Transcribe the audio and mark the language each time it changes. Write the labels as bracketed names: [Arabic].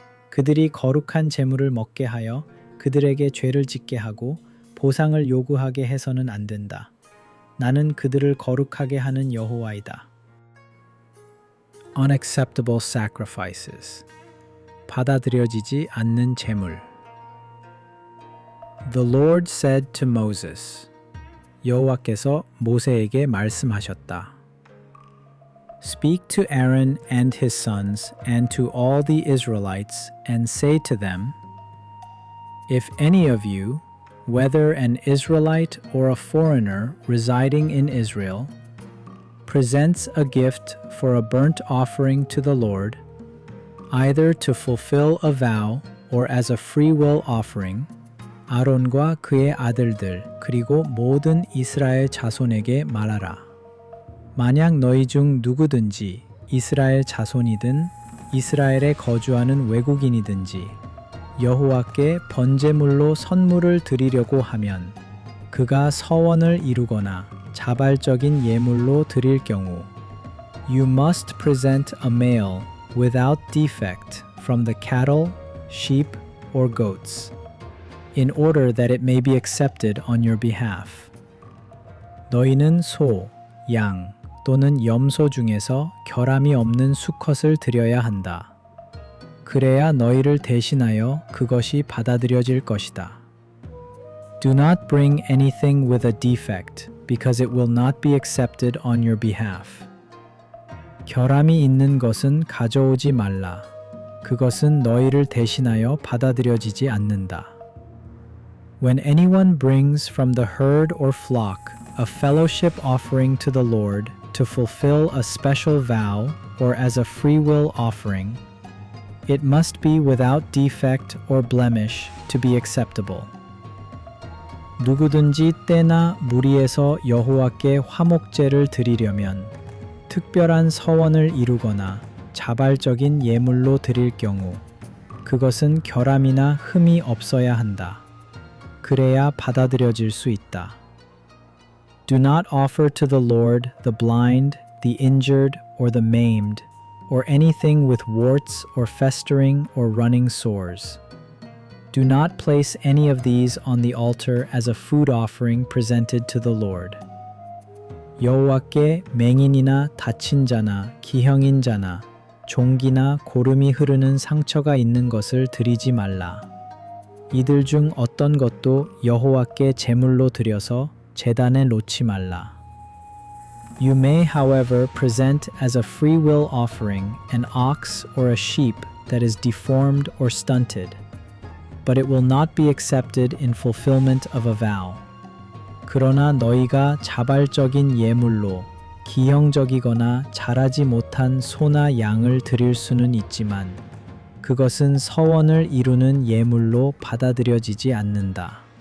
[Korean] 그들이 거룩한 제물을 먹게 하여 그들에게 죄를 짓게 하고 보상을 요구하게 해서는 안 된다. 나는 그들을 거룩하게 하는 여호와이다. [English] Unacceptable sacrifices. [Korean] 받아들여지지 않는 제물. [English] The Lord said to Moses. [Korean] 여호와께서 모세에게 말씀하셨다. [English] Speak to Aaron and his sons and to all the Israelites and say to them, If any of you, whether an Israelite or a foreigner residing in Israel, presents a gift for a burnt offering to the Lord, either to fulfill a vow or as a free will offering, [Korean] 아론과 그의 아들들 그리고 모든 이스라엘 자손에게 말하라. 만약 너희 중 누구든지 이스라엘 자손이든 이스라엘에 거주하는 외국인이든지 여호와께 번제물로 선물을 드리려고 하면 그가 서원을 이루거나 자발적인 예물로 드릴 경우 [English] You must present a male without defect from the cattle, sheep, or goats in order that it may be accepted on your behalf. [Korean] 너희는 소, 양 또는 염소 중에서 결함이 없는 수컷을 드려야 한다. 그래야 너희를 대신하여 그것이 받아들여질 것이다. [English] Do not bring anything with a defect, because it will not be accepted on your behalf. [Korean] 결함이 있는 것은 가져오지 말라. 그것은 너희를 대신하여 받아들여지지 않는다. [English] When anyone brings from the herd or flock a fellowship offering to the Lord to fulfill a special vow or as a free will offering, it must be without defect or blemish to be acceptable. [Korean] 누구든지 때나 무리에서 여호와께 화목제를 드리려면 특별한 서원을 이루거나 자발적인 예물로 드릴 경우 그것은 결함이나 흠이 없어야 한다. 그래야 받아들여질 수 있다. [English] Do not offer to the Lord the blind, the injured, or the maimed, or anything with warts or festering or running sores. Do not place any of these on the altar as a food offering presented to the Lord. [Korean] 여호와께 맹인이나 다친 자나 기형인 자나 종기나 고름이 흐르는 상처가 있는 것을 드리지 말라. 이들 중 어떤 것도 여호와께 제물로 드려서 제단에 놓지 말라. [English] You may, however, present as a free will offering an ox or a sheep that is deformed or stunted, but it will not be accepted in fulfillment of a vow. [Korean] 그러나 너희가 자발적인 예물로 기형적이거나 자라지 못한 소나 양을 드릴 수는 있지만 그것은 서원을 이루는 예물로 받아들여지지 않는다.